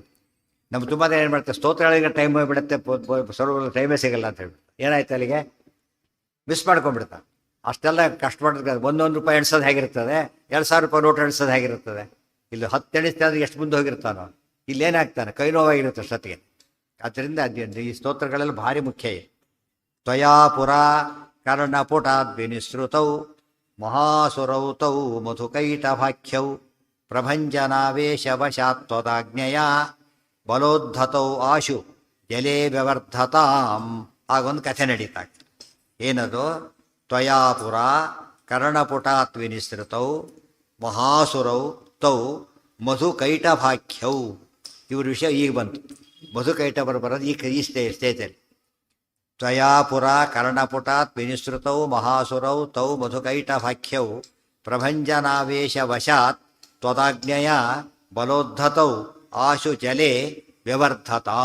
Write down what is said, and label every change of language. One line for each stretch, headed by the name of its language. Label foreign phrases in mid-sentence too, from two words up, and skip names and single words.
Kannada: ನಮ್ಮ ತುಂಬ ಏನು ಮಾಡ್ತಾರೆ, ಸ್ತೋತ್ರಗಳಿಗೆ ಟೈಮ್ ಹೋಗ್ಬಿಡುತ್ತೆ, ಸರ್ವ ಟೈಮೇ ಸಿಗಲ್ಲ ಅಂತ ಹೇಳ್ಬಿಟ್ಟು ಏನಾಯ್ತು ಅಲ್ಲಿಗೆ ಮಿಸ್ ಮಾಡ್ಕೊಂಡ್ಬಿಡ್ತಾರೆ. ಅಷ್ಟೆಲ್ಲ ಕಷ್ಟಪಡ್ತಾರೆ. ಒಂದೊಂದು ರೂಪಾಯಿ ಎಣಿಸೋದು ಹೇಗಿರ್ತದೆ, 2,000 ರೂಪಾಯಿ ನೋಟ್ ಎಣಿಸೋದು ಹೇಗಿರ್ತದೆ. ಇಲ್ಲಿ 10 ಎಣಿಸ್ತಾ ಅಂದ್ರೆ ಎಷ್ಟು ಮುಂದೆ ಹೋಗಿರ್ತಾನೋ, ಇಲ್ಲೇನಾಗ್ತಾನೆ ಕೈ ನೋವಾಗಿರುತ್ತೆ ಅಷ್ಟೊತ್ತಿಗೆ. ಆದ್ದರಿಂದ ಈ ಸ್ತೋತ್ರಗಳೆಲ್ಲ ಭಾರಿ ಮುಖ್ಯ.
Sanskrit: ತ್ವಯಾ ಪುರ ಕರ್ಣಪುಟಾದ್ವಿನಿಸೃತೌ ಮಹಾಸುರೌ ತೌ ಮಧುಕೈಟಭಾಖ್ಯೌ ಪ್ರಭಂಜನಾವೇಶವಶಾತ್ವದಾಜ್ಞೆಯ ಬಲೋದ್ಧತೌ ಆಶು ಜಲೇ ವ್ಯವರ್ಧತಾಂ.
Kannada: ಆಗೊಂದು ಕಥೆ ನಡೀತಾಗ. ಏನದು?
Sanskrit: ತ್ವಯಾ ಪುರ ಕರ್ಣಪುಟಾತ್ ವಿನಿಸೃತೌ ಮಹಾಸುರೌ ತೌ ಮಧುಕೈಟಭಾಖ್ಯೌ.
Kannada: ಇವ್ರ ವಿಷಯ ಈಗ ಬಂತು. ಮಧುಕೈಟಭರು ಬರೋದು ಈ ಸ್ಟೇಜಲ್ಲಿ.
Sanskrit: ತ್ವಯಾ ಪುರ ಕರ್ಣಪುಟಾತ್ ವಿನಿಸೃತೌ ಮಹಾಸುರೌ ತೌ ಮಧುಕೈಟಭಾಖ್ಯೌ ಪ್ರಭಂಜನಾವೇಶವಶಾತ್ ತ್ವದಾಜ್ಞೆಯ ಬಲೋದ್ಧತೌ ಆಶು ಜಲೆ ವ್ಯವರ್ಧತ.